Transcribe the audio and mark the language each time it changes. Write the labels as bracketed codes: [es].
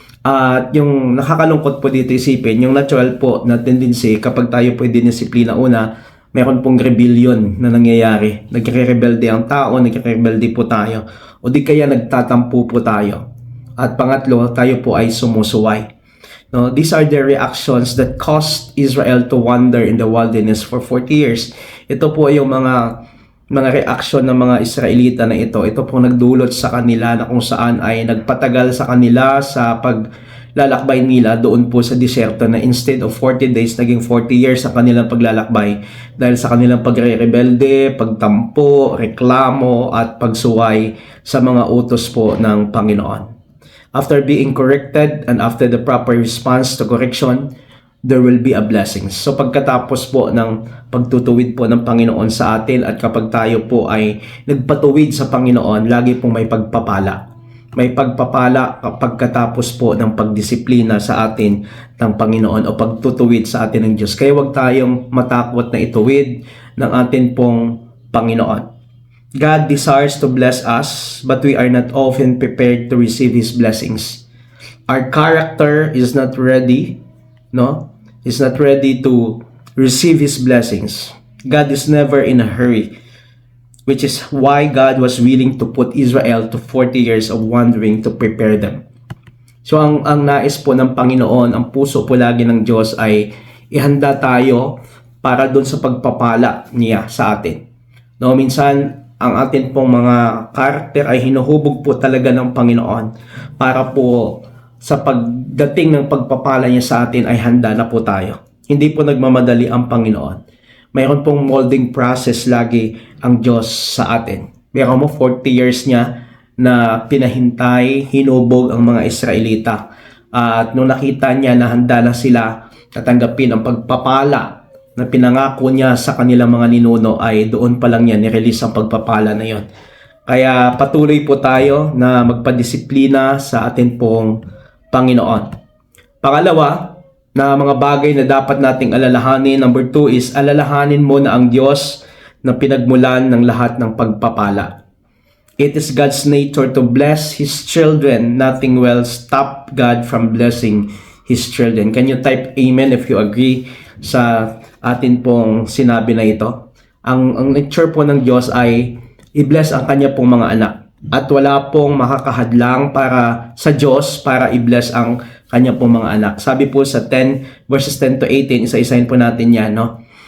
[tl] At yung nakakalungkot po dito isipin, yung natural po na tendency kapag tayo po dinisiplina, una, meron pong rebellion na nangyayari. Nagre-rebelde ang tao, nagre-rebelde po tayo. O di kaya nagtatampo po tayo. At pangatlo, tayo po ay sumusuway. [en] No, these are the reactions that caused Israel to wander in the wilderness for 40 years. [tl] Ito po yung mga reaksyon ng mga Israelita na ito. Ito po nagdulot sa kanila na kung saan ay nagpatagal sa kanila sa paglalakbay nila doon po sa disyerto, na [en] instead of 40 days, [tl] naging 40 years sa kanilang paglalakbay dahil sa kanilang pagre-rebelde, pagtampo, reklamo at pagsuway sa mga utos po ng Panginoon. [en] After being corrected and after the proper response to correction, there will be a blessing. [tl] So pagkatapos po ng pagtutuwid po ng Panginoon sa atin, at kapag tayo po ay nagpatuwid sa Panginoon, lagi pong may pagpapala. May pagpapala pagkatapos po ng pagdisiplina sa atin ng Panginoon o pagtutuwid sa atin ng Diyos. Kaya huwag tayong matakot na ituwid ng atin pong Panginoon. [en] God desires to bless us, but we are not often prepared to receive His blessings. Our character is not ready, no? Is not ready to receive His blessings. God is never in a hurry, which is why God was willing to put Israel to 40 years of wandering to prepare them. [tl] So ang nais po ng Panginoon, ang puso po lagi ng Diyos ay ihanda tayo para doon sa pagpapala niya sa atin. No, minsan ang atin pong mga karakter ay hinuhubog po talaga ng Panginoon para po sa pagdating ng pagpapala niya sa atin ay handa na po tayo. Hindi po nagmamadali ang Panginoon. Mayroon pong molding process lagi ang Diyos sa atin. Meron mo 40 years niya na pinahintay, hinubog ang mga Israelita. At nung nakita niya na handa na sila tatanggapin ang pagpapala na pinangako niya sa kanilang mga ninuno, ay doon pa lang niya nirelease ang pagpapala na yon. Kaya patuloy po tayo na magpadisiplina sa atin pong Panginoon. Pangalawa, na mga bagay na dapat nating alalahanin, number 2 is alalahanin mo na ang Diyos na pinagmulan ng lahat ng pagpapala. [en] It is God's nature to bless His children. Nothing will stop God from blessing His children. Can you type amen if you agree [tl] sa atin pong sinabi na ito? Ang nature po ng Diyos ay i-bless ang kanya pong mga anak. At wala pong makakahadlang para sa Diyos para i-bless ang kanya pong mga anak. Sabi po sa 10 verses 10 to 18, isa-isahin po natin yan, no?